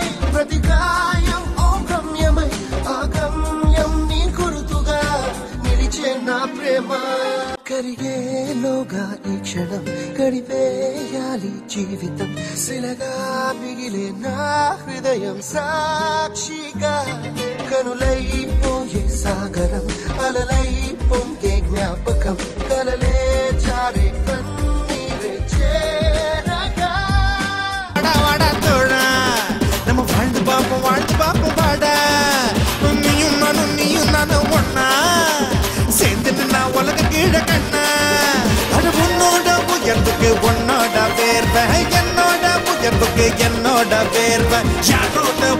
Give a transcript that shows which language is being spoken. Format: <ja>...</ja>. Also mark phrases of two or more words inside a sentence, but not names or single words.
<te>ప్రతి గాయం ఓ గమ్యమై ఆ గమ్యం నీ గుర్తుగా నిలిచే నా ప్రేమ కరిగేలోగా ఈ క్షణం గడిపేయాలి జీవితం శిలగా మిగిలే నా హృదయం సాక్షిగా కనులైపోయే సాగరం అలలై పొంగే జ్ఞాపకం కలలే జారే కన్నీరే చేరగా</te> <ta>வாடா தோழா நம்ம வாழ்ந்து பாப்போம் வாடா நீயும் நானும் ஒன்னா சேர்ந்து நின்னா உலக கீழ கண்ணா அது உன்னோட உயர்வுக்கு உன்னோட வேர்வை என்னோட உயர்வுக்கு என்னோட வேர்வை யாரோட</ta>